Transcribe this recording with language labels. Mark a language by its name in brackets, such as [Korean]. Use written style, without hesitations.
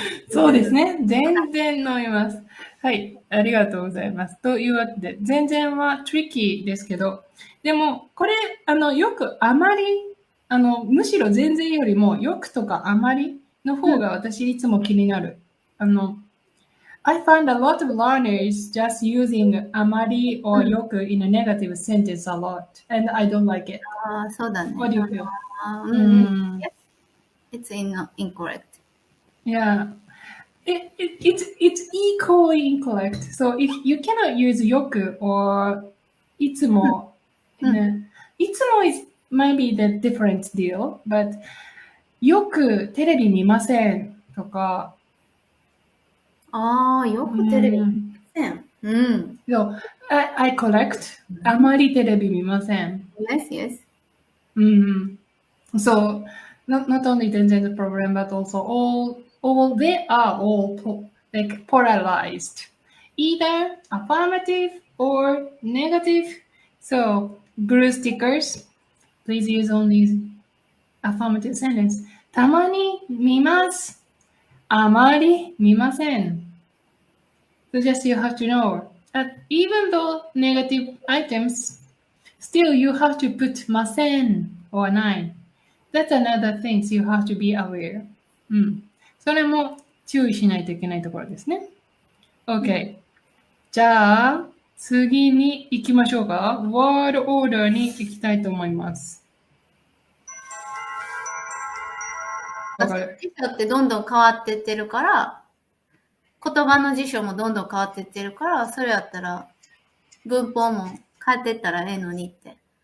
[Japanese] そうですね。全然飲みます。はい。ありがとうございます。というわけで、全然は tricky ですけど、でも、これ、よくあまり、むしろ全然よりも、よくとかあまりの方が私いつも気になる。 [English] I find a lot of learners just using あまり or よく in a negative sentence a lot, and I don't like it. [Japanese] そうだね。 [English] What do you feel? Yes. It's incorrect. Yeah. It's equally incorrect. So if you cannot use よく or いつも、いつも is maybe the different deal, but [Japanese] よくテレビ見ませんとか、よくテレビ見ません。 [English] So, I collect [Japanese] あまりテレビ見ません。 [English] Yes. So, not only the program, but also all they are all like polarized, either affirmative or negative. So, blue stickers, please use only affirmative sentence. [Japanese] たまに見ます。あまり見ません。 [English] So just you have to know that even though negative items, still you have to put ません or ない。 That's another thing you have to be aware. [Japanese] それも注意しないといけないところですね。 [English] OK。 [Japanese] じゃあ、次に行きましょうか。ワードオーダーに行きたいと思います。辞書ってどんどん変わってってるから、言葉の辞書もどんどん変わってってるから、それやったら文法も変えてったらええのにって。